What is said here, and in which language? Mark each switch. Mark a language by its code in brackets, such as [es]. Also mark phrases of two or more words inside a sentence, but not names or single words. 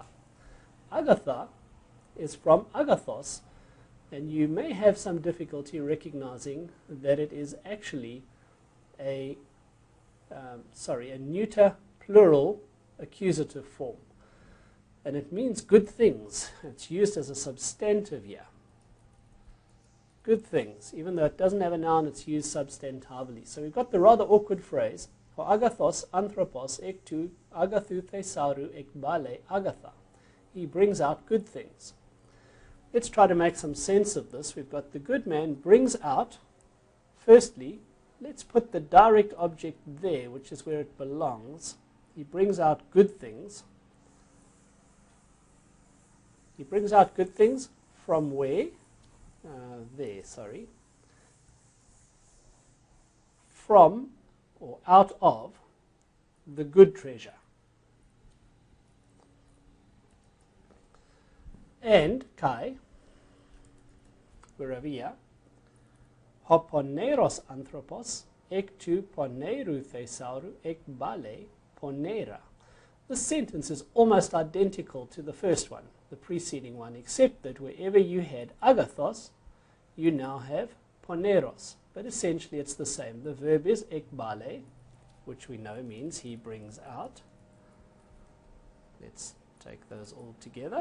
[en] Agatha is from agathos, and you may have some difficulty recognizing that it is actually a neuter plural accusative form. And it means good things. It's used as a substantive here. Good things. Even though it doesn't have a noun, it's used substantively. So we've got the rather awkward phrase, [el] ὁ ἀγαθὸς ἄνθρωπος ἐκ τοῦ ἀγαθοῦ θησαυροῦ ἐκβάλλει ἀγαθά. [en] He brings out good things. Let's try to make some sense of this. We've got the good man brings out. Firstly, let's put the direct object there, which is where it belongs. He brings out good things. He brings out good things from where? From or out of the good treasure. And kai, we're over here, [el] ὁ πονηρὸς ἄνθρωπος ἐκ τοῦ πονηροῦ θησαυροῦ ἐκβάλλει πονηρά. [en] This sentence is almost identical to the first one, the preceding one, except that wherever you had agathos, you now have poneros. But essentially it's the same. The verb is ek bale, which we know means he brings out. Let's take those all together.